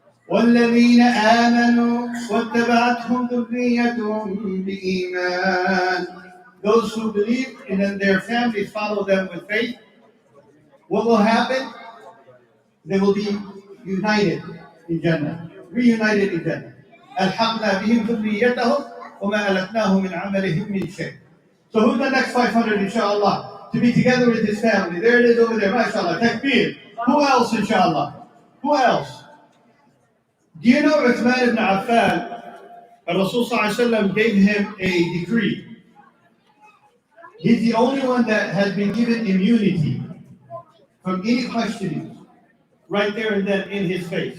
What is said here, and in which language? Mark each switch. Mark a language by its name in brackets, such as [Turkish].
[Arabic] والذين آمنوا واتبعتهم ذريتهم بإيمان. [English] Those who believe and then their families follow them with faith. What will happen? They will be united in Jannah. Reunited in Jannah. [Arabic] ألحقنا بهم ذريتهم وما ألتناهم من عملهم من شيء. [English] So who's the next 500, inshallah? to be together with his family. There it is over there, mashallah, takbir. Who else, inshallah? Who else? Do you know Uthman ibn Affan, Rasul gave him a decree. He's the only one that has been given immunity from any questioning right there and then in his face.